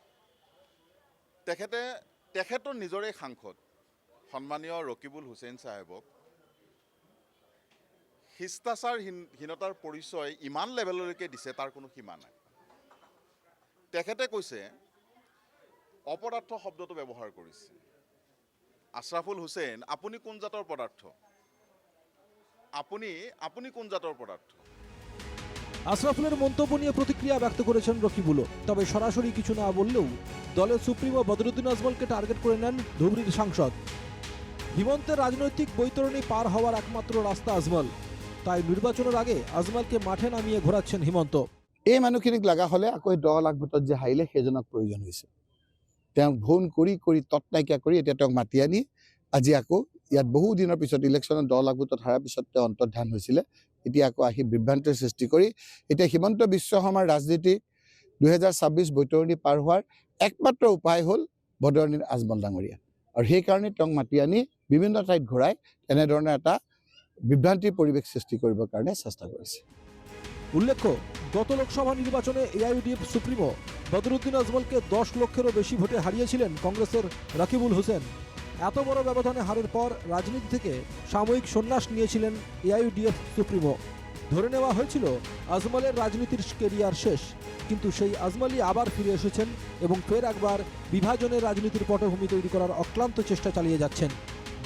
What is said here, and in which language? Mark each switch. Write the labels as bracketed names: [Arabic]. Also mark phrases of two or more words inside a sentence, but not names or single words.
[Assamese] তেখেতৰ নিজৰে সাংসদ সন্মানীয় ৰকিবুল হুছেইন চাহেবক শিষ্টাচাৰহীনতাৰ পৰিচয় ইমান লেভেললৈকে দিছে, তাৰ কোনো সীমা নাই। তেখেতে কৈছে, অপদাৰ্থ শব্দটো ব্যৱহাৰ কৰিছে। আশৰাফুল হুছেইন, আপুনি কোন জাতৰ পদাৰ্থ? আপুনি কোন জাতৰ পদাৰ্থ? [Bangla] আশরাফুলের মন্তব্য নিয়ে প্রতিক্রিয়া ব্যক্ত করেছেন রকিবুলও। তবে সরাসরি কিছু না বললেও দলের সুপ্রিমো বদরুদ্দিন আজমলকে টার্গেট করে নেন ধুবড়ীর সাংসদ। হিমন্তের রাজনৈতিক বৈতরণী পার হওয়ার একমাত্র রাস্তা আজমল। তাই নির্বাচনের আগে আজমলকে মাঠে নামিয়ে ঘোরাচ্ছেন হিমন্ত। [Assamese] এই মানুহখিনিক লগা হলে আকৌ 10 লাখ ভোটত যে হাৰিলে সেইজনক প্ৰয়োজন হৈছে। তেওঁক ভোন কৰি তত নাইকিয়া কৰি এতিয়া তেওঁক মাতি আনি আজি আকৌ ইয়াত বহু দিনৰ পিছত ইলেকশ্যনত 10 লাখ ভোটত হাৰাৰ পিছত তেওঁ অন্তৰ্ধান হৈছিলে। এতিয়া আকৌ আহি বিভ্ৰান্তিৰ সৃষ্টি কৰি এতিয়া হিমন্ত বিশ্ব শৰ্মাৰ ৰাজনীতি 2026 বৈতৰণী পাৰ হোৱাৰ একমাত্ৰ উপায় হ'ল বদৰুদ্দিন আজমল ডাঙৰীয়া। আৰু সেইকাৰণে তেওঁক মাতি আনি বিভিন্ন ঠাইত ঘূৰাই এনেধৰণে এটা বিভ্ৰান্তিৰ পৰিৱেশ সৃষ্টি কৰিবৰ কাৰণে চেষ্টা কৰিছে। [Bangla] উল্লেখ্য, গত লোকসভা নির্বাচনে এআইইউডিএফ সুপ্রিমো বদরুদ্দিন আজমলকে 10 লক্ষেরও বেশি ভোটে হারিয়েছিলেন কংগ্রেসের রকিবুল হোসেন। এত বড় ব্যবধানে হারের পর রাজনীতি থেকে সাময়িক সন্ন্যাস নিয়েছিলেন এআইইউডিএফ সুপ্রিমো। ধরে নেওয়া হয়েছিল আজমলের রাজনীতির কেরিয়ার শেষ, কিন্তু সেই আজমলই আবার ফিরে এসেছেন এবং ফের একবার বিভাজনের রাজনীতির পটভূমি তৈরি করার অক্লান্ত চেষ্টা চালিয়ে যাচ্ছেন।